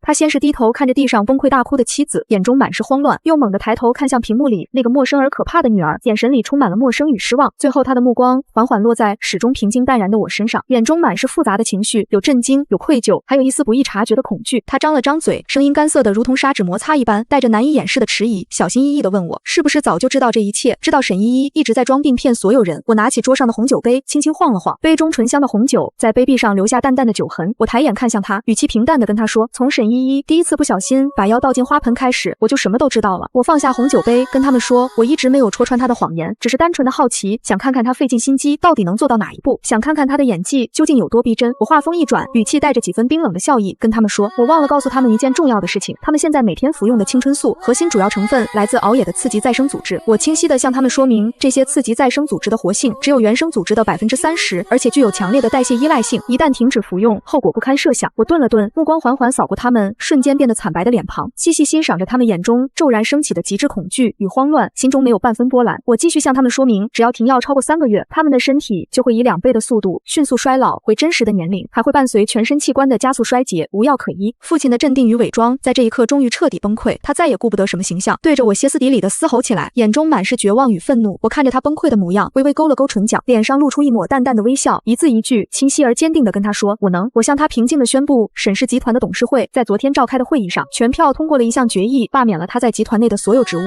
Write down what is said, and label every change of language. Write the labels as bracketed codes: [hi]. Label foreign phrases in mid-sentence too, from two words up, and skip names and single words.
[zh] 他先是低頭看着地上崩潰大哭的妻子，眼中滿是慌亂，又猛地抬頭看向屏幕裡那個陌生而可怕的女兒，眼神裡充滿了陌生與失望。最後他的目光緩緩落在始終平靜淡然的我身上，眼中滿是複雜的情緒，有震驚，有愧疚，還有一絲不易察覺的恐懼。他張了張嘴，聲音乾澀的如同砂紙摩擦一般，帶着難以掩飾的遲疑，小心翼翼地問我，是不是早就知道這一切，知道沈依依一直在裝病騙所有人。我拿起桌上的紅酒杯，輕輕晃了晃，杯中醇香的紅酒在杯壁上留下淡淡的酒痕。我抬眼看向他，語氣平淡地跟他說，從沈依依第一次不小心把藥倒進花盆開始，我就什麼都知道了。我放下紅酒杯，跟他們說，我一直没有戳穿他的謊言，只是單純的好奇，想看看他費盡心機到底能做到哪一步，想看看他的演技究竟有多逼真。我話鋒一轉，語氣帶着幾分冰冷的笑意，跟他們說，我忘了告訴他們一件重要的事情，他們現在每天服用的青春素核心主要成分來自熬野的刺激再生組織。我清晰地向他們說明，這些刺激再生組織的活性只有原生組織的30%， 食，而且具有強烈的代謝依賴性，一旦停止服用，後果不堪設想。我頓了頓，目光緩緩掃過他們瞬間變得慘白的臉龐，細細欣賞着他們眼中驟然升起的極致恐懼與慌亂，心中沒有半分波瀾。我繼續向他們說明，只要停藥超過3個月，他們的身體就會以2倍的速度迅速衰老回真實的年齡，還會伴隨全身器官的加速衰竭，無藥可醫。父親的鎮定與偽裝在這一刻終於徹底崩潰，他再也顧不得什麼形象，對着我歇斯底里地嘶吼起來，眼中滿是絕望與憤怒。我看着他崩潰的模樣，微微勾了勾唇角，臉上露出一抹淡淡的微笑，一字一句清晰而堅定地跟他說：我向他平靜地宣布，沈氏集团的董事會在昨天召開的會議上全票通過了一項決議，罷免了他在集团內的所有職務。